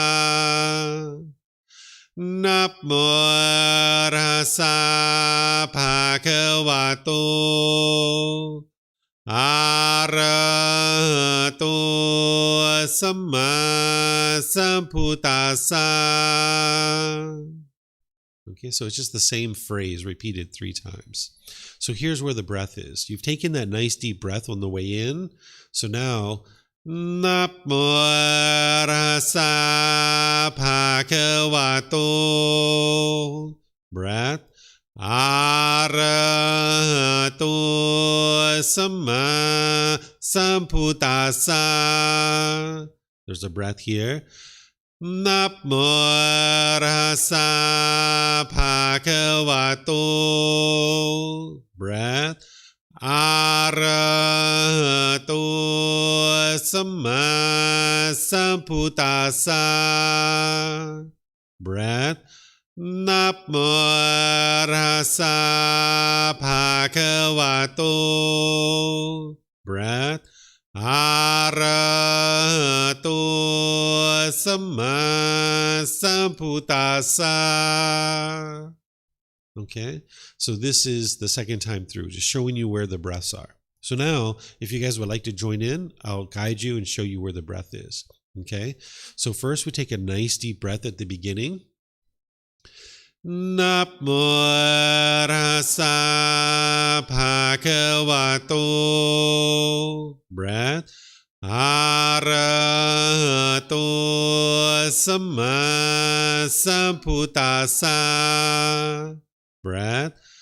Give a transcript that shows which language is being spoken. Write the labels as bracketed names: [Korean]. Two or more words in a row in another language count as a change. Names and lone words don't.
[Pali] Namo Tassa Bhagavato Arahato Samma Sambuddhassa. [English] Okay, so it's just the same phrase repeated 3 times. So here's where the breath is. You've taken that nice deep breath on the way in. So now, [Pali] Namo Tassa Bhagavato, breath, Arahato Samma Sambuddhassa. [English] There's a breath here. [Pali] Namo Tassa Bhagavato, breath, Arahato Samma Sambuddhassa, breath, Namo Tassa Bhagavato, breath, Arahato Samma Sambuddhassa. [English] Okay, so this is the 2nd time through, just showing you where the breaths are. So now, if you guys would like to join in, I'll guide you and show you where the breath is. Okay, so first we take a nice deep breath at the beginning. [Pali] Namo Tassa Bhagavato, breath, Arahato Samma Sambuddhassa, breath,